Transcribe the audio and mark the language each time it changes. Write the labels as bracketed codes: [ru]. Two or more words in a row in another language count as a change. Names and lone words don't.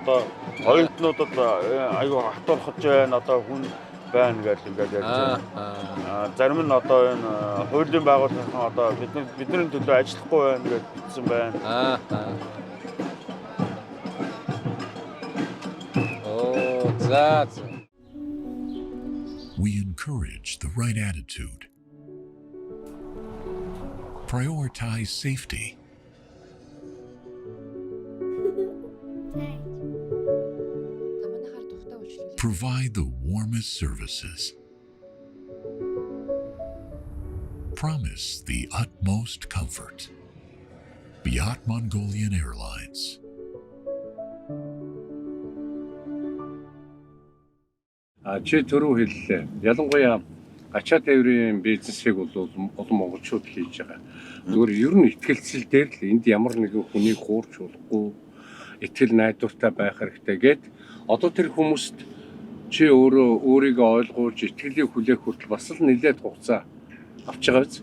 [mn] Одоо оюутнуудад аюу хатуурхаж байна. Одоо хүн байна гэж ингээд ярьж байна. Зарим нь одоо энэ хуулийн байгууллагын одоо бидний төлөө ажиллахгүй байна гэж бичсэн байна. За. [en] We encourage the right attitude. Prioritize safety. Provide the warmest services. Promise the utmost comfort. Beyond Mongolian Airlines. [mn] Чи түрүү хэллээ. Ялангуяа ачаа тээврийн бизнесийг бол олон монголчууд хийж байгаа. Зүгээр ер нь итгэлцэл дээр л энд ямар нэгэн хүнийг хуурч болохгүй, итгэл найдвартай байх хэрэгтэй гэд одоо тэр хүмүүст чи өөрийгөө ойлгуулж итгэлийг хүлээх хүртэл бас л нэлээд хугацаа авч байгаа биз?